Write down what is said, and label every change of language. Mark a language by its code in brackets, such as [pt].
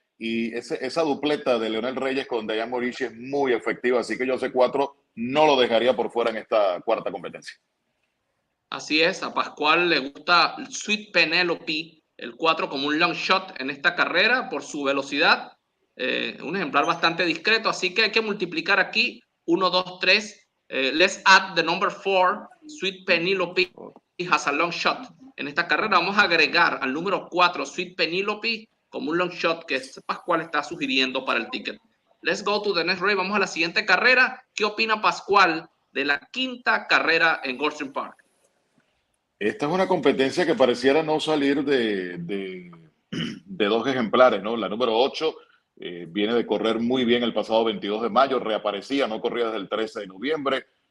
[es] Y esa dupleta de Leonel Reyes con Diane Morici es muy efectiva, así que yo ese 4 no lo dejaría por fuera en esta cuarta competencia. Así es, a Pascual le gusta Sweet Penelope, el 4 como un long shot en esta carrera por su velocidad. Un ejemplar bastante discreto, así que hay que multiplicar aquí 1, 2, 3. [en] Let's add the number 4, Sweet Penelope has a long shot. [es] En esta carrera vamos a agregar al número 4, Sweet Penelope, como un long shot que Pascual está sugiriendo para el ticket. [en] Let's go to the next race. [es] Vamos a la siguiente carrera. ¿Qué opina Pascual de la quinta carrera en Gulfstream Park. Esta es una competencia que pareciera no salir de dos ejemplares, ¿no? La número 8 viene de correr muy bien el pasado 22 de mayo, reaparecía, no corría desde el 13 de noviembre.